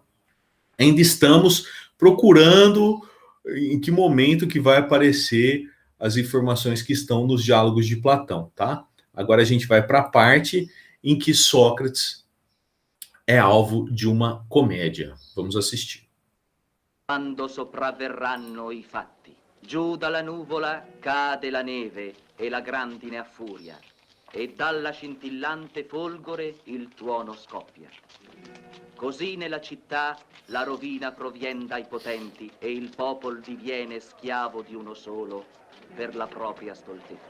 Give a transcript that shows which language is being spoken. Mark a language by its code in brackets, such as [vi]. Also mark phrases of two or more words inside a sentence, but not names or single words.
[pt] Ainda estamos procurando em que momento que vai aparecer as informações que estão nos diálogos de Platão, tá? Agora a gente vai para a parte em que Sócrates é alvo de uma comédia. Vamos assistir. [it] Quando sopravverranno i fatti, giù dalla nuvola cade la neve e la grandine affuria, e dalla scintillante folgore il tuono scoppia. Così nella città la rovina provien dai potenti e il popol diviene schiavo di uno solo per la propria stoltezza.